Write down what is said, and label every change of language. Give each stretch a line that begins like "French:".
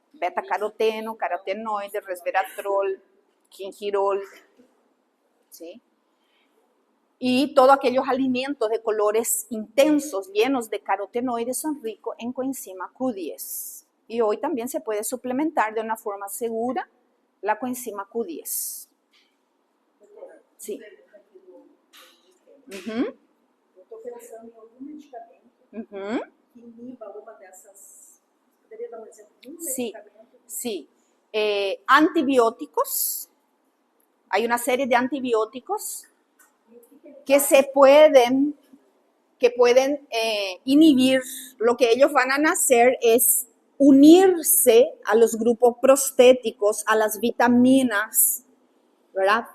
Spanish: Beta-caroteno, carotenoide, resveratrol, gingirol, ¿sí? Y todos aquellos alimentos de colores intensos, llenos de carotenoides, son ricos en coenzima Q10. Y hoy también se puede suplementar de una forma segura la coenzima Q10. Sí.
Portuguese: Eu estou pensando em algum medicamento que iniba uma dessas. Poderia dar um exemplo de um medicamento?
Spanish: Sí. Antibióticos. Hay una serie de antibióticos que pueden inhibir. Lo que ellos van a hacer es unirse a los grupos prostéticos, a las vitaminas, ¿verdad?